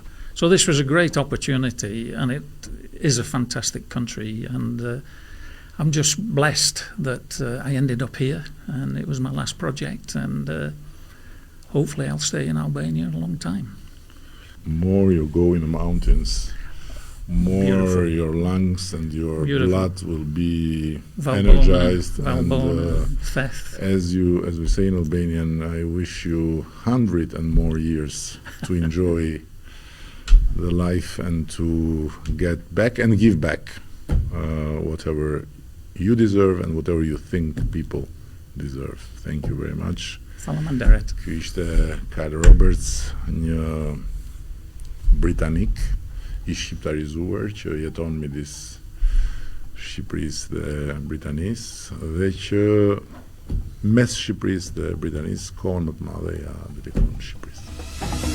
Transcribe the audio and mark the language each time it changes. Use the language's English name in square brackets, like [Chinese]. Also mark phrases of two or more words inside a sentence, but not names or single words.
[English] So this was a great opportunity, and it is a fantastic country, and I'm just blessed that I ended up here, and it was my last project, and hopefully I'll stay in Albania a long time. More you go in the mountains, more Beautiful. your lungs and your Beautiful. blood will be Valbona, energized. Valbona, And Theth. as we say in Albanian, I wish you 100 and more years to enjoy the life and to get back and give back whatever you deserve and whatever you think people deserve. Thank you very much. [Albanian] Faleminderit. Ky ishte Karl Roberts, një britanik i shqiptarizuar që jeton midis Shqipërisë dhe Britanisë dhe që mes Shqipërisë dhe Britanisë kohën më të madhe ja dedikon Shqipërisë.